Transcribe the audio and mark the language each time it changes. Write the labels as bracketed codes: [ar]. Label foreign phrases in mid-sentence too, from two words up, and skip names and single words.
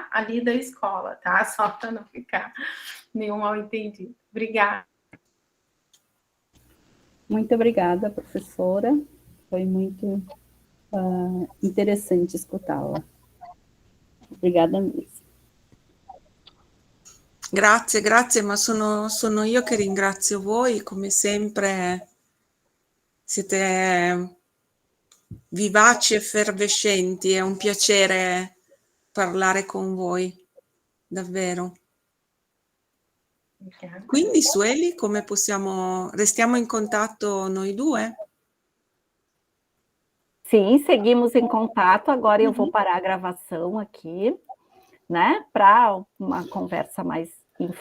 [pt] Ali da escola, tá? Só para não ficar nenhum mal entendido. Obrigada. Muito obrigada, professora. Foi muito interessante escutá-la. Obrigada mesmo. [it] Grazie, ma sono io che ringrazio voi, come sempre siete vivaci, effervescenti, è un piacere parlare con voi, davvero. Quindi Sueli, come possiamo, restiamo in contatto noi due? [pt] Sim, seguimos em contato. Agora eu vou parar a gravação aqui, né, para uma conversa mais informal.